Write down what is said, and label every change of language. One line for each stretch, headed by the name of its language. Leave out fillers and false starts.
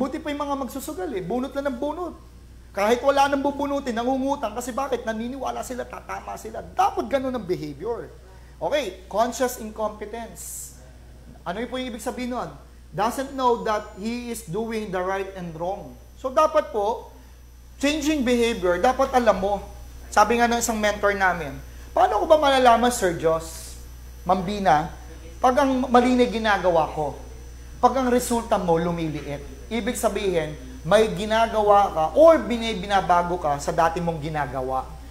Filipino: Buti pa yung mga magsusugal bunot lang ng bunot. Kahit wala nang bubunutin, nangungutang. Kasi bakit? Naniniwala sila, tatama sila. Dapat ganun ang behavior. Okay, conscious incompetence. Ano yung po yung ibig sabihin nun?
English: Doesn't know that he is doing the right and wrong.
Filipino: So dapat po, changing behavior, dapat alam mo. Sabi nga ng isang mentor namin, paano ko ba malalaman, Sir Jos, Mambina, pag ang mali na ginagawa ko, pag ang resulta mo lumiliit, ibig sabihin, may ginagawa ka or binabago ka sa dati mong ginagawa.